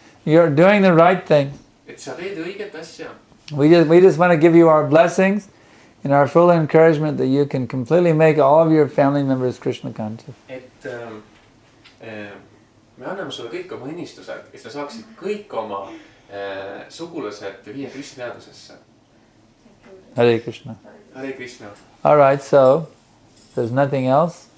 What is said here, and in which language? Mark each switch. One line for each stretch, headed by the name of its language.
English: You're doing the right thing.
Estonian: et sa teed õiget asja.
English: We just want to give you our blessings and our full encouragement that you can completely make all of your family members Krishna conscious.
Estonian: et me anname sulle kõik oma õnnistused, et sa saaksid kõik oma sugulased viia Krishna teadusesse.
English: Hare Krishna. Hare Krishna. All right, so there's nothing else.